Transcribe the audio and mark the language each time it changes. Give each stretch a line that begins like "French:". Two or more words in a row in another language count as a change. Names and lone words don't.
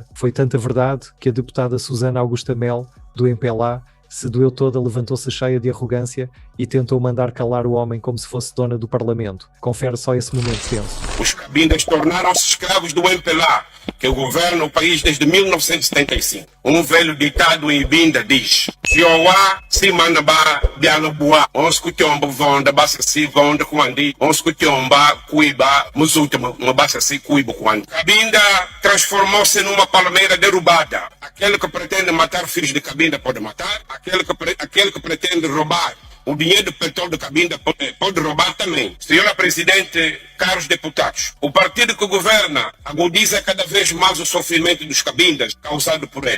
Portuguese: Foi tanta verdade que a deputada Susana Augusta Mel, do MPLA, se doeu toda, levantou-se cheia de arrogância e tentou mandar calar o homem como se fosse dona do Parlamento. Confere só esse momento tenso. Os Cabindas tornaram-se escravos do MPLA, que governa o país desde 1975. Um velho ditado em Ibinda diz:
Kongo: Zioá, Simanabá, Bialabua, Onskutyomba, Vonda, Bassassi, Vonda, Kwandi, Onskutyomba, Kuiba, Muzutama, Bassassi, Kuiba, Kwandi.
Portuguese: Cabinda transformou-se numa palmeira derrubada. Aquele que pretende matar filhos de Cabinda pode matar, aquele que pretende roubar o dinheiro do petróleo de Cabinda pode roubar também. Senhora Presidente, caros deputados, o partido que governa agudiza cada vez mais o sofrimento dos Cabindas causado por ele.